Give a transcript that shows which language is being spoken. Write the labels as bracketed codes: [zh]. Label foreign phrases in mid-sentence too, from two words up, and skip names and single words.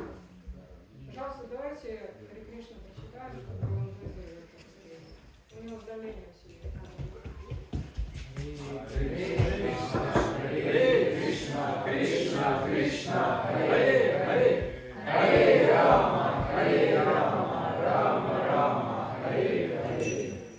[ru] Пожалуйста, давайте Харе Кришна прочитаем, чтобы он выздоровел побыстрее. У него давление сильное. [sa] हरे कृष्ण, कृष्ण कृष्ण, हरे हरे, हरे राम, राम राम, हरे हरे.